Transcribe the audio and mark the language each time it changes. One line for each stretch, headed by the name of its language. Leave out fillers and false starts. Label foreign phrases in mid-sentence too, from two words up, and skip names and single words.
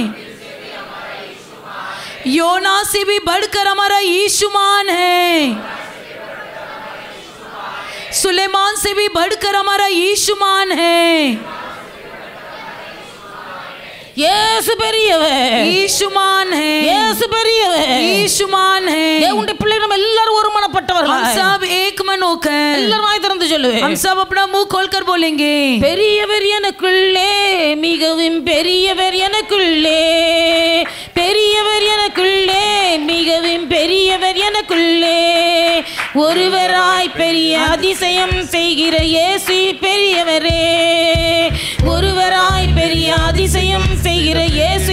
Hindi: योना से भी बढ़कर हमारा यीशु महान है। सुलेमान से भी बढ़कर हमारा यीशु महान है।
Tamil: இயேசு பெரியவர்.
Hindi: यीशु महान है।
Tamil: இயேசு பெரியவர்.
Hindi: यीशु महान है।
Tamil: தேவனுடைய பிள்ளைகள் நம்ம எல்லாரும் ஒரு மனப்பட்டவர்கள்.
Hindi: हम सब एक मन होकर
Tamil: எல்லாரும் வாய் திறந்து சொல்லு.
Hindi: हम सब अपना मुंह खोलकर बोलेंगे।
Tamil: பெரியவர் எனக்குள்ளே, மிகவும் பெரியவர் எனக்குள்ளே, பெரியவர் எனக்குள்ளே, மிகவும் பெரியவர் எனக்குள்ளே, ஒருவராய் பெரிய அதிசயம் செய்கிற இயேசு பெரியவரே, ஒருவராய் பெரிய அதிசயம் செய்கிற இயேசு